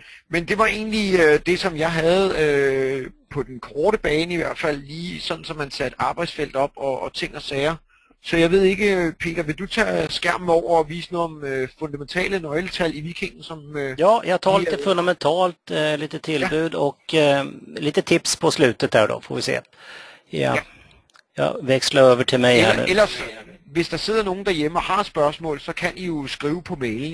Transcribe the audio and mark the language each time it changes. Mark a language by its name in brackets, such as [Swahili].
[Danish] Men det var egentlig det, som jeg havde på den korte bane i hvert fald, lige sådan, som man satte arbejdsfelt op og ting og sager. Så jeg ved ikke, Peter, vil du tage skærmen over og vise noget om fundamentale nøgletal i Vikingen? [Swedish] Som, ja, jag tar lite fundamentalt, lite tillbud och lite tips på slutet där då, får vi se. Ja. [Danish] Jeg veksler over til mig her. Ellers, hvis der sidder nogen derhjemme og har spørgsmål, så kan I jo skrive på mailen.